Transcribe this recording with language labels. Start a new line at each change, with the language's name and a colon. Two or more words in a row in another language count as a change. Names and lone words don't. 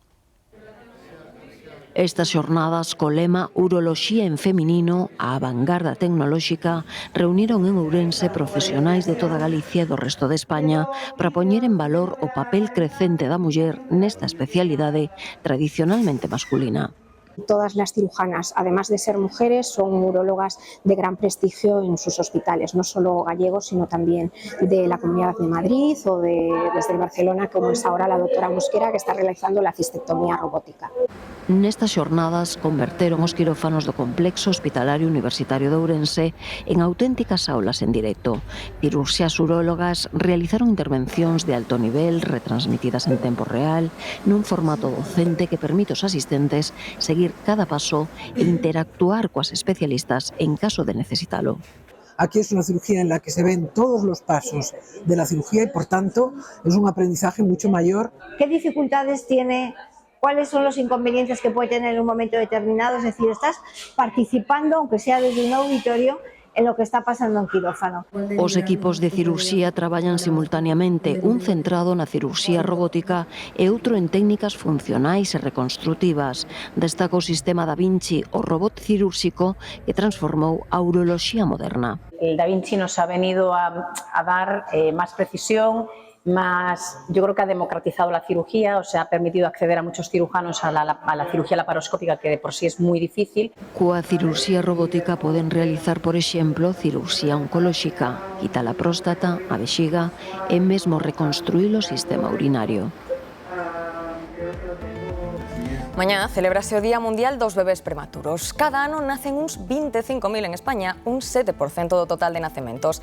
Galician: Estas xornadas co lema Uroloxía en feminino, a vanguarda tecnolóxica, reuniron en Ourense profesionais de toda Galicia e do resto de España para poñer en valor o papel crecente da muller nesta especialidade tradicionalmente masculina.
Spanish: Todas las cirujanas, además de ser mujeres, son urólogas de gran prestigio en sus hospitales, no solo gallegos, sino también de la Comunidad de Madrid o desde Barcelona, como es ahora la doctora Mosquera, que está realizando la cistectomía robótica.
Galician: Nestas xornadas converteron os quirófanos do Complexo Hospitalario Universitario de Ourense en auténticas aulas en directo. Cirurxias urólogas realizaron intervencións de alto nivel retransmitidas en tempo real nun formato docente que permite aos asistentes seguir cada paso e interactuar coas especialistas en caso de necesitalo.
Spanish: Aquí es una cirugía en la que se ven todos los pasos de la cirugía y por tanto es un aprendizaje mucho mayor. ¿Qué dificultades tiene? ¿Cuáles son los inconvenientes que puede tener en un momento determinado? Es decir, estás participando, aunque sea desde un auditorio, en lo que está pasando en quirófano.
Galician: Os equipos de cirurxía traballan simultaneamente, un centrado na cirurxía robótica e outro en técnicas funcionais e reconstrutivas. Destaca o sistema Da Vinci, o robot cirúrxico que transformou a uroloxía moderna.
Spanish: El Da Vinci nos ha venido a dar más precisión más, yo creo que ha democratizado la cirugía, o sea, ha permitido acceder a muchos cirujanos a la cirugía laparoscópica, que de por sí es muy difícil.
Galician: Coa cirurxía robótica poden realizar, por exemplo, cirurxía oncolóxica, quitar a próstata, a vexiga e mesmo reconstruir o sistema urinario. Mañá celébrase o Día Mundial dos Bebés Prematuros. Cada ano nacen uns 25.000 en España, un 7% do total de nacementos.